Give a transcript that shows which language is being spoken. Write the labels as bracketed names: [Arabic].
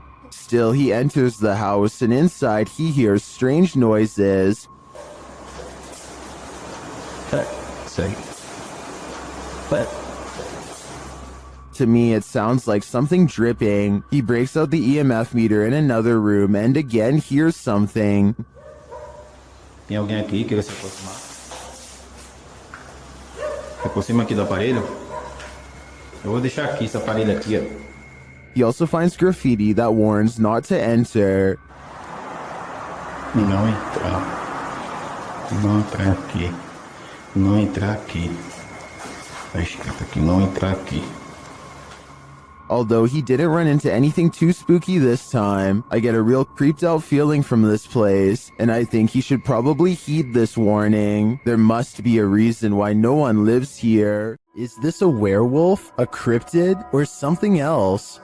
[English] Still, he enters the house, and inside he hears strange noises. What? To me, it sounds like something dripping. He breaks out the EMF meter in another room and again hears something. [Portuguese] Tem alguém aqui que quer se aproximar? Se aproxima aqui do aparelho. Eu vou deixar aqui esse aparelho aqui, ó. [English] He also finds graffiti that warns not to enter. [Portuguese] Não entrar. Não entrar aqui. Não entrar aqui. Tá escrito aqui, não entrar aqui. [English] Although he didn't run into anything too spooky this time, I get a real creeped out feeling from this place, and I think he should probably heed this warning. There must be a reason why no one lives here. Is this a werewolf, a cryptid, or something else?